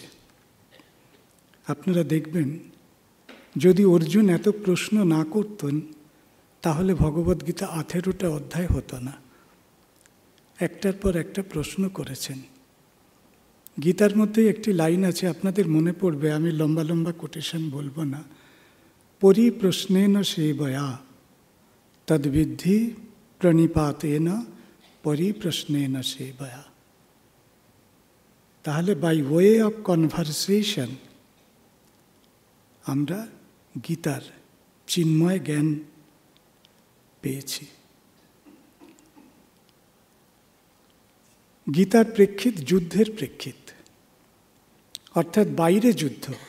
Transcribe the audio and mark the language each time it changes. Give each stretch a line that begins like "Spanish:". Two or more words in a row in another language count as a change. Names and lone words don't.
Bangla: আপনারা দেখবেন, যদি অর্জুন এত প্রশ্ন না করতেন তাহলে ভগবদ্ গীতা 18টা অধ্যায় হতো না। একটার পর একটা প্রশ্ন করেছেন। গীতার মধ্যে একটি লাইন আছে, আপনাদের মনে পড়বে, আমি লম্বা লম্বা কোটেশন বলবো না।
Sanskrit: পরিপ্রশ্নেন সেবয়া তদ্বিদ্ধি প্রণিপাতেন পরিপ্রশ্নেন সেবয়া।
Bangla: তাহলে
English: by way of conversation
Bangla: আমরা গীতার চিন্ময় জ্ঞান পেয়েছি। গীতার প্রেক্ষিত যুদ্ধের প্রেক্ষিত, অর্থাৎ বাইরে যুদ্ধ।